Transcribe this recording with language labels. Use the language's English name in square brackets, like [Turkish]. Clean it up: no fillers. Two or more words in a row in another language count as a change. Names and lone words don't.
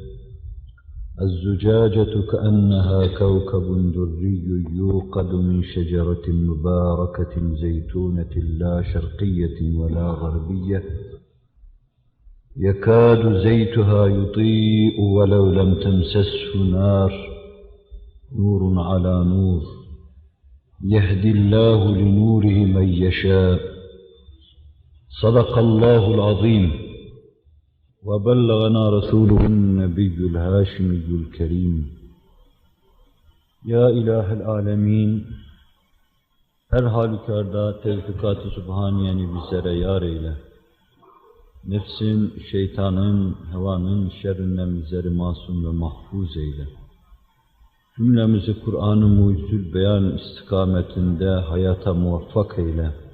[Arabic] الزجاجة كأنها كوكب دري يوقد من شجرة مباركة زيتونة لا شرقية ولا غربية يكاد زيتها يضيء ولو لم تمسسه نار، نور على نور، يهدي الله لنوره من يشاء. صدق الله العظيم، وبلغنا رسوله النبي الهاشمي الكريم. [Turkish] Ya İlahel Alemin, her halükarda tevfikat-ı Sübhaniyeni bizlere yar eyle. Nefsin, şeytanın, hevanın şerrinden bizleri masum ve mahfuz eyle. Cümlemizi Kur'an-ı Mucizül Beyan istikametinde hayata muvaffak eyle.